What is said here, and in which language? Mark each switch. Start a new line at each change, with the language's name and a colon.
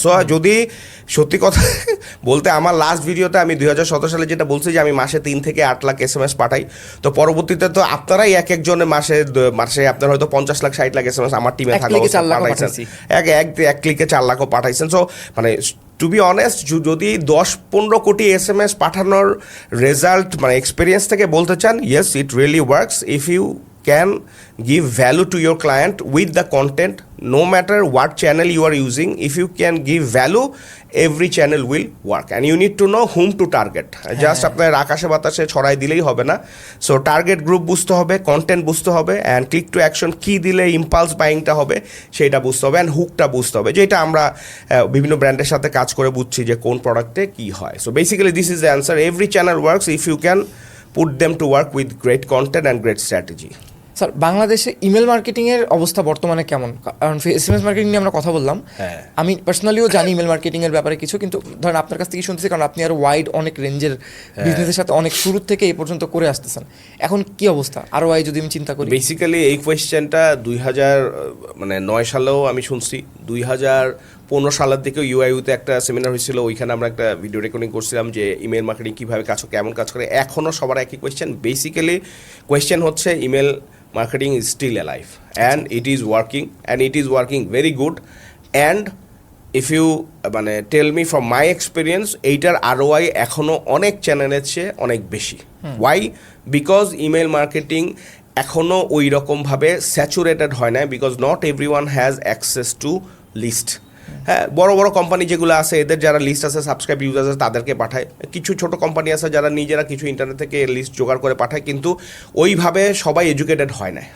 Bangla: So যদি সত্যি কথা বলতে, আমার লাস্ট ভিডিওতে আমি 2017 সালে যেটা বলছি যে আমি মাসে 3 থেকে 8 লাখ SMS পাঠাই, তো পরবর্তীতে তো আপনারাই একজনের মাসে আপনার হয়তো 50 লাখ 60 লাখ SMS আমার টিমে থাকা পাঠাইছেন, এক ক্লিকে 4 লাখও পাঠাইছেন।
English: so মানে to be honest,
Bangla: যদি 10-15 কোটি SMS পাঠানোর রেজাল্ট মানে এক্সপিরিয়েন্স থেকে বলতে চান,
English: Yes it really works if you can give value to your client with the content, no matter what channel you are using. If you can give value, every channel will work and you need to know whom to target.
Bangla: Just আপনার আকাশে বাতাসে ছড়াই দিলেই হবে না। So target group বুঝতে হবে, content বুঝতে হবে, অ্যান্ড ক্লিক টু অ্যাকশন কী দিলে ইম্পালস বাইংটা হবে সেটা বুঝতে হবে, অ্যান্ড হুকটা বুঝতে হবে, যেটা আমরা বিভিন্ন ব্র্যান্ডের সাথে কাজ করে বুঝছি যে কোন প্রোডাক্টে কী হয়।
English: So basically this is the answer, every channel works if you can put them to work with great content and great strategy.
Bangla: Sir বাংলাদেশে ইমেল মার্কেটিংয়ের অবস্থা বর্তমানে কেমন? কারণ এসএমএস মার্কেটিং নিয়ে আমরা কথা বললাম, আমি পার্সোনালিও জানি ইমেল মার্কেটিংয়ের ব্যাপারে কিছু, কিন্তু ধরেন আপনার কাছ থেকে শুনতেছি কারণ আপনি আরও ওয়াইড অনেক রেঞ্জের বিজনেসের সাথে অনেক শুরু থেকে এই পর্যন্ত করে আসতেছেন, এখন কি অবস্থা আরও ওয়াই যদি আমি চিন্তা করি? বেসিক্যালি এই কোয়েশ্চেনটা 2009 সালেও আমি শুনছি, 2015 সালের দিকে ইউআইউতে একটা সেমিনার হয়েছিল, ওইখানে আমরা একটা ভিডিও রেকর্ডিং করছিলাম যে ইমেল মার্কেটিং কীভাবে কাজ করে, কেমন কাজ করে। এখনও সবার একই কোয়েশ্চেন, বেসিক্যালি কোয়েশ্চেন হচ্ছে email
English: marketing is still alive and it is working very good, and if you tell me from my experience
Bangla: এইটার ROI এখনো অনেক চ্যানেলের চেয়ে অনেক বেশি।
English: why? because email marketing
Bangla: এখনো ওই রকমভাবে স্যাচুরেটেড হয় না,
English: Because not everyone has access to list.
Bangla: হ্যাঁ, বড় বড় কোম্পানি যেগুলো আছে এদের যারা লিস্ট আছে, সাবস্ক্রাইব ইউজার আছে, তাদেরকে পাঠায়। কিছু ছোট কোম্পানি আছে যারা নিজেরা কিছু ইন্টারনেট থেকে লিস্ট জোগাড় করে পাঠায়, কিন্তু ওইভাবে সবাই এডুকেটেড হয় না।